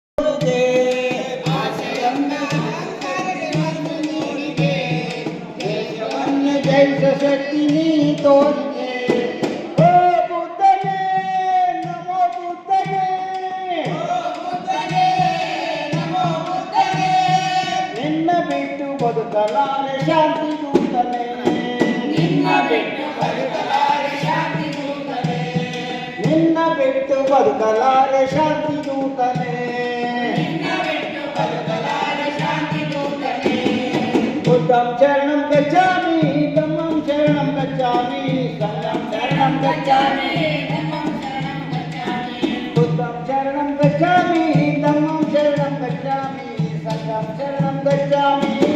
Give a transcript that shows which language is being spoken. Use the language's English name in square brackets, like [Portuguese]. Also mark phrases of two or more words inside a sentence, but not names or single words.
[Kannada] ಜೈಸ ಶಕ್ತಿ ನೀ ತೋರಿದೆ ಓ ಬುದ್ಧನೇ ನಮೋ ಬುದ್ಧನೇ ನಿನ್ನ ಬಿಟ್ಟು ಬದುಕಲಾರೆ ಶಾಂತಿ ದೂತನೇ ನಿನ್ನ ಬಿಟ್ಟು ಬದುಕಲಾರೆ ಶಾಂತಿ [Pali] ದೂತನೇ बुद्धं शरणं गच्छामि धम्मं शरणं गच्छामि संघं शरणं गच्छामि बुद्धं शरणं गच्छामि धम्मं शरणं गच्छामि संघं शरणं गच्छामि